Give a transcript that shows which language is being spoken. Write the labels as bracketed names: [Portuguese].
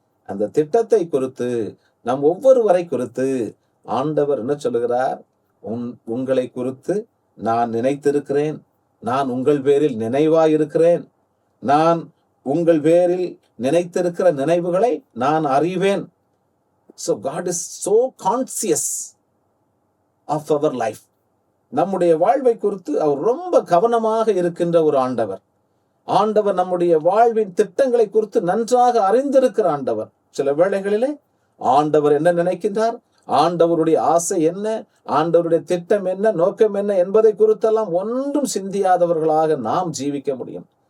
[Tamil] அந்த திட்டத்தை குறித்து நம் ஒவ்வொருவரை குறித்து ஆண்டவர் என்ன சொல்லுகிறார்? உங்களை குறித்து நான் நினைத்திருக்கிறேன், நான் உங்கள் பேரில் நினைவாயிருக்கிறேன், நான் உங்கள் பேரில் நினைத்திருக்கிற நினைவுகளை நான் அறிவேன். [English] So God is so conscious of our life. [Tamil] நம்முடைய வாழ்வை குறித்து அவர் ரொம்ப கவனமாக இருக்கின்ற ஒரு ஆண்டவர். ஆண்டவர் நம்முடைய வாழ்வின் திட்டங்களை குறித்து நன்றாக அறிந்திருக்கிற ஆண்டவர். சில வேளைகளிலே ஆண்டவர் என்ன நினைக்கின்றார், ஆண்டவருடைய ஆசை என்ன, ஆண்டவருடைய திட்டம் என்ன, நோக்கம் என்ன என்பதை குறித்தெல்லாம் ஒன்றும் சிந்தியாதவர்களாக நாம் ஜீவிக்க முடியும்.